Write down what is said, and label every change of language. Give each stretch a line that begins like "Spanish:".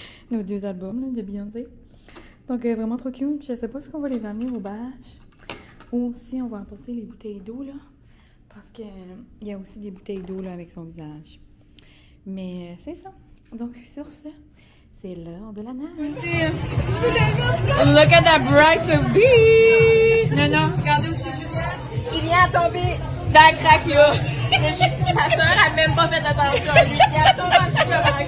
French: Nos 2 albums là, de Beyoncé. Donc, vraiment trop cute. Je sais pas si on va les amener au batch. Ou si on va apporter les bouteilles d'eau, là. Parce qu'il y a aussi des bouteilles d'eau, là, avec son visage. Mais c'est ça. Donc, sur ce, c'est l'heure de la nage.
English: Look at that bright beach!
French: Non, regardez aussi Julien. Julien a tombé dans la craque, là. Sa soeur a même pas fait attention à lui. Il a tombé en dessous de la craque.